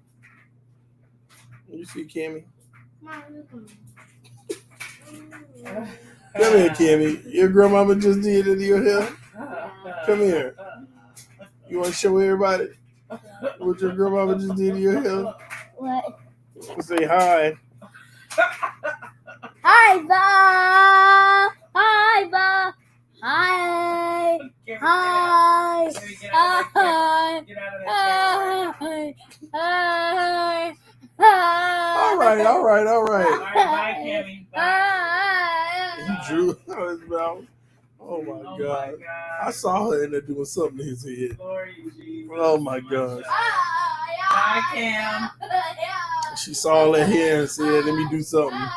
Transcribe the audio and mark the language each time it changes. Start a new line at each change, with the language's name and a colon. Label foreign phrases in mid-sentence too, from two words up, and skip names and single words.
English: You see Kimmy? Come here, Kimmy. Your grandmama just did it to your hair? Come here. You want to show everybody what your grandmama just did to your hair? What? Say hi. Hi, Ba. Hi, Ba. Hi. Hi. Hi. Hi. Hi. All right. All right, bye, Kimmy. Bye. He drew his mouth. Oh my God. I saw her in there doing something to his head. Glory to Jesus. Oh my gosh. Bye, Cam. She saw all that hair and said, let me do something.